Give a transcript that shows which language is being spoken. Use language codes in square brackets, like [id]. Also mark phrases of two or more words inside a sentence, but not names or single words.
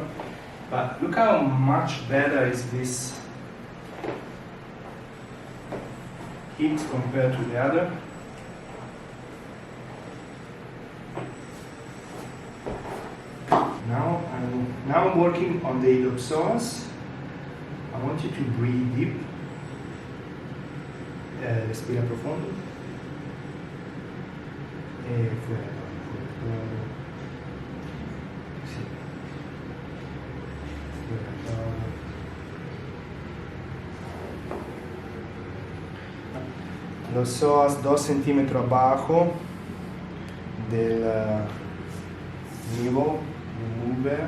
[en] But look how much better is this hit compared to the other. Now I'm working on the iliopsoas. I want you to breathe deep. [it] Respira profondo. E fuera. [es] Sí. Fuera. Los psoas 2 centímetros abajo del nivel lumbar.